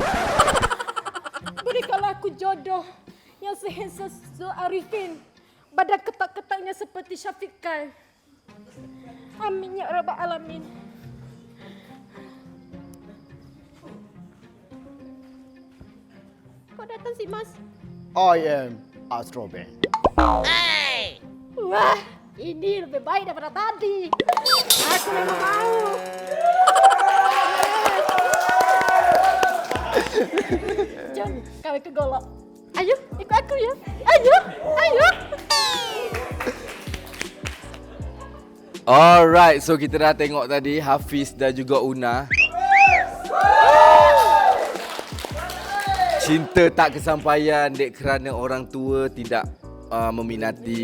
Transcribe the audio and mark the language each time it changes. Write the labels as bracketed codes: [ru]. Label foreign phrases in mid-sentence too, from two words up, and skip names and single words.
[ms] Berikanlah aku jodoh yang sehandsome Arifin. Badan ketak-ketaknya seperti Syafiq Kyle. [ar] آمين يا رب العالمين. [id] Kok datang sih, Mas? [en] I am Astro Band. [id] Wah, ini lebih baik daripada tadi. [ms] Aku memang mau. Jom, kawin ke golok. [id] Ayo, ikut aku ya. Ayo, ayo. [ms] Alright, so kita dah tengok tadi Hafiz dan juga Una. Cinta tak kesampaian dek kerana orang tua tidak meminati.